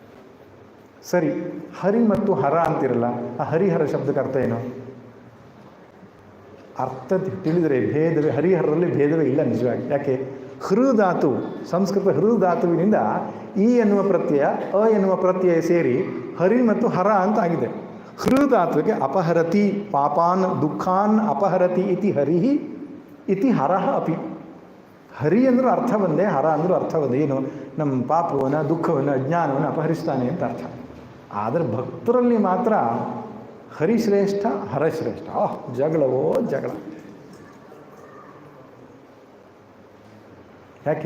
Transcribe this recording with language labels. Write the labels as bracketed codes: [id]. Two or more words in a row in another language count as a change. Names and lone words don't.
[kn] ಮತ್ತೆ ಸರಿ, ಹರಿ ಮತ್ತು ಹರ ಅಂತಿರಲ್ಲ, ಆ ಹರಿಹರ ಶಬ್ದಕ್ಕೆ ಅರ್ಥ ಏನು? ಅರ್ಥ ತಿಳಿದರೆ ಭೇದವೇ, ಹರಿಹರರಲ್ಲಿ ಭೇದವೇ ಇಲ್ಲ ನಿಜವಾಗಿ. ಯಾಕೆ? ಹೃಧಾತು, ಸಂಸ್ಕೃತ ಹೃಧಾತುವಿನಿಂದ ಈ ಎನ್ನುವ ಪ್ರತ್ಯಯ, ಅ ಎನ್ನುವ ಪ್ರತ್ಯಯ ಸೇರಿ ಹರಿ ಮತ್ತು ಹರ ಅಂತ ಆಗಿದೆ. [sa] ಹೃಧಾತುವಿಗೆ ಅಪಹರತಿ ಪಾಪಾನ್ ದುಃಖಾನ್ ಅಪಹರತಿ ಇತಿ ಹರಿಹಿ ಇತಿ ಹರಃ ಅಪಿ. [kn] ಹರಿ ಅಂದರೂ ಅರ್ಥ ಒಂದೇ, ಹರ ಅಂದರೂ ಅರ್ಥ ಒಂದೇ. ಏನು? ನಮ್ಮ ಪಾಪವನ್ನು, ದುಃಖವನ್ನು, ಅಜ್ಞಾನವನ್ನು ಅಪಹರಿಸ್ತಾನೆ ಅಂತ ಅರ್ಥ. ಆದರೆ ಭಕ್ತರಲ್ಲಿ ಮಾತ್ರ ಹರಿಶ್ರೇಷ್ಠ ಹರಶ್ರೇಷ್ಠ, ಜಗಳವೋ ಜಗಳ. ಯಾಕೆ?